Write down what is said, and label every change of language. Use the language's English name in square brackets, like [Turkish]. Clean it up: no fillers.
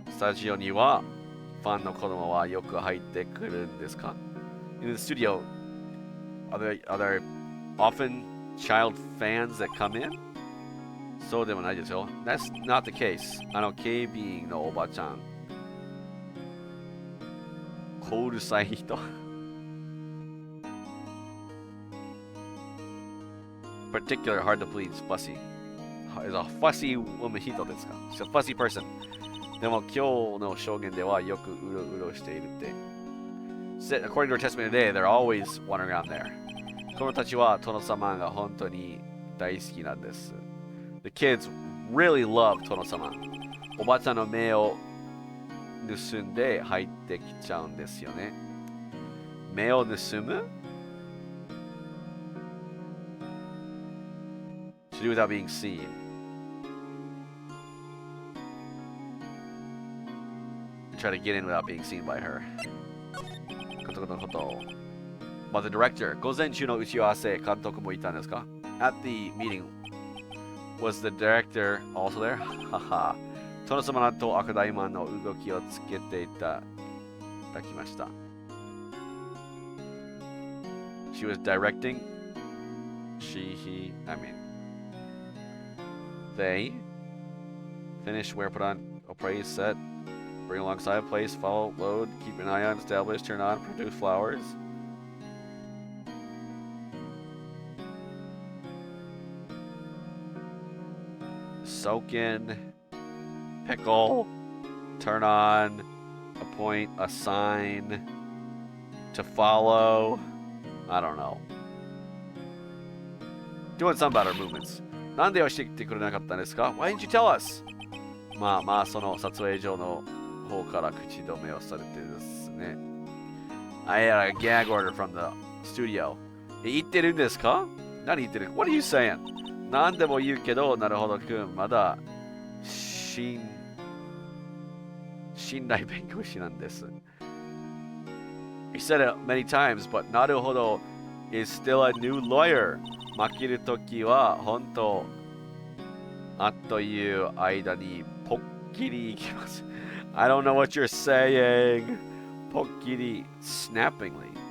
[Japanese] スタジオにはファンの子供はよく入ってくるんですか? [English] In the studio, are there often child fans that come in? [Japanese] そうでもないですよ. [English] That's not the case. [Japanese] 警備員のおばちゃん. 小うるさい人. [English] Particular, hard to please, fussy. Is a fussy woman [Japanese] 人ですか? [English] She's a fussy person. [Japanese] でも今日の証言ではよくうろうろしているって. [English] According to her testimony today, they're always wandering around there. [Japanese] 子供たちは殿様が本当に大好きなんです. [English] The kids really love 殿様. [Japanese] おばちゃんの目を盗んで入ってきちゃうんですよね. 目を盗む? [English] To do without being seen. Try to get in without being seen by her. [Japanese] ことことこと。 [English] But the director, [Japanese] 午前中の打ち合わせ、監督もいたんですか? [English] At the meeting, was the director also there? [Japanese] はは。殿様と赤大魔の動きをつけていただきました. [English] She was directing. He, I mean. They finish where put on, appraise, set, bring alongside, place, follow, load, keep an eye on, establish, turn on, produce flowers. Soak in, pickle, turn on, appoint, assign, to follow. I don't know. Doing something about our movements. [Japanese] なんで教えてくれなかったんですか? [English] Why didn't you tell us? [Japanese] まあ、その撮影所の方から口止めをされてですね. [English] I had a gag order from the studio. [Japanese] 言ってるんですか? 何言ってる [English] What are you saying? [Japanese] 何でも言うけど、なるほどくん、まだ、信頼弁護士なんです。 [English] You said it many times, but なるほど is still a new lawyer. [Japanese] 負けるときは、本当、あっという間に、ポッキリいきます。 [English] I don't know what you're saying. ポッキリ snappingly.